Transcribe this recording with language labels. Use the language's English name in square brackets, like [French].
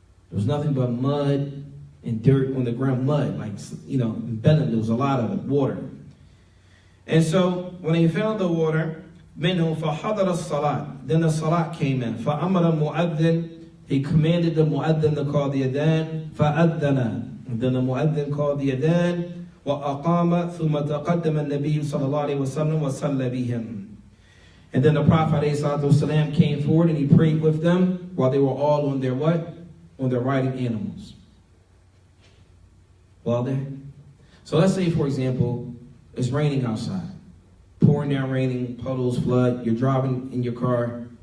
[English] There was nothing but mud and dirt on the ground, mud, in Benin, there was a lot of it, water. And so when they found the water, [Arabic] منهم فحضر الصلاة, [English] then the salat came in. [Arabic] فأمر المؤذن, [English] he commanded the mu'adhin to call the adhan. [Arabic] فأذن, [English] and then the mu'adhin called the adhan. [Arabic] وأقام ثم تقدم النبي صلى الله عليه وسلم وصلى بهم. [English] And then the Prophet ﷺ came forward and he prayed with them while they were all on their what? On their riding animals. Well then, so let's say, for example, it's raining outside. Pouring down, raining, puddles, flood. You're driving in your car.